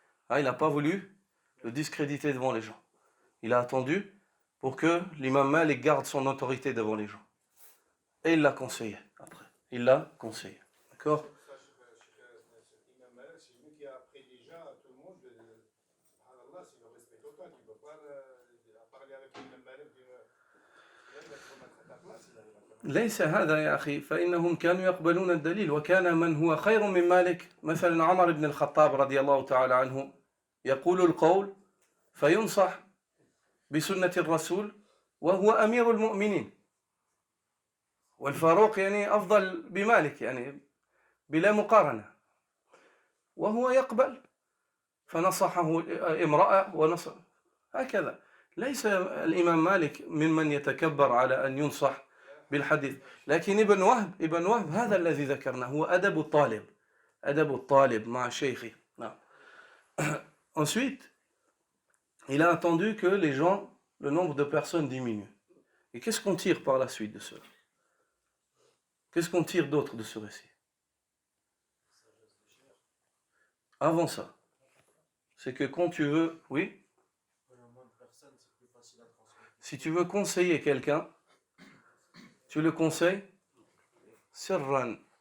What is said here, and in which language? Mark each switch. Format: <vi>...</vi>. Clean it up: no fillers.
<fr>Il n'a pas voulu le discréditer devant les gens. Il a attendu pour que l'imam Malik garde son autorité devant les gens. Et il l'a conseillé après. Il l'a conseillé. D'accord? C'est lui qui a appris déjà à tout le monde. Subhanallah, c'est le respect total. Il ne peut pas parler avec l'imam Malik.</fr> <ar>ليس هذا يا أخي فإنهم كانوا يقبلون الدليل وكان من هو خير من مالك مثلا عمر بن الخطاب رضي الله تعالى عنه يقول القول فينصح بسنة الرسول وهو أمير المؤمنين والفاروق يعني أفضل بمالك يعني بلا مقارنة وهو يقبل فنصحه امرأة ونصح هكذا ليس الإمام مالك ممن يتكبر على أن ينصح بالحديث لكن ابن وهب هذا الذي ذكرناه هو أدب الطالب مع شيخه نعم.</ar> <fr>Ensuite il a attendu que les gens, le nombre de personnes diminue. Et qu'est-ce qu'on tire par la suite de cela? Qu'est-ce qu'on tire d'autre de ce récit? Avant ça, c'est que quand tu veux, oui, si tu veux conseiller quelqu'un, tu le conseilles sirran.</fr>